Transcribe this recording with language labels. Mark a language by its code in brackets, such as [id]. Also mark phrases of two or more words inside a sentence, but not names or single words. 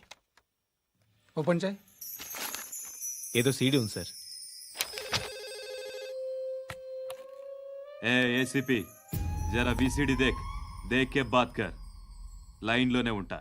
[te] ఓపెన్ చేయి. ఏదో సీడీ ఉంది సార్. [hi] ए एसीपी ज़रा वीसीडी देख देख के बात कर [te] లైన్లోనే ఉంటా.